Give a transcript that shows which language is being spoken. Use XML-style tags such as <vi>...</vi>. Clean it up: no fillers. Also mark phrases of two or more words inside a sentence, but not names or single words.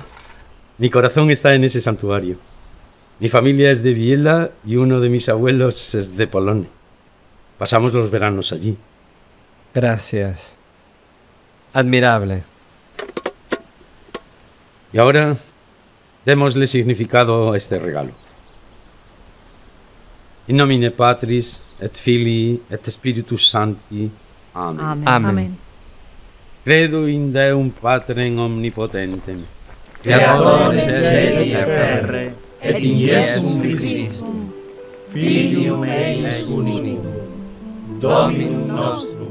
<es>Mi corazón está en ese santuario. Mi familia es de Biella y uno de mis abuelos es de Polone. Pasamos los veranos allí. Gracias. Admirable. Y ahora, démosle significado a este regalo.</es> <la>In nomine Patris, et Filii, et Spiritus Sancti. Amen. Amen. Amen. Credo in Deum Patrem omnipotentem, Creatorem caeli et terrae, et in Iesum Christum, Filium eius unicum, Dominum nostrum,</la>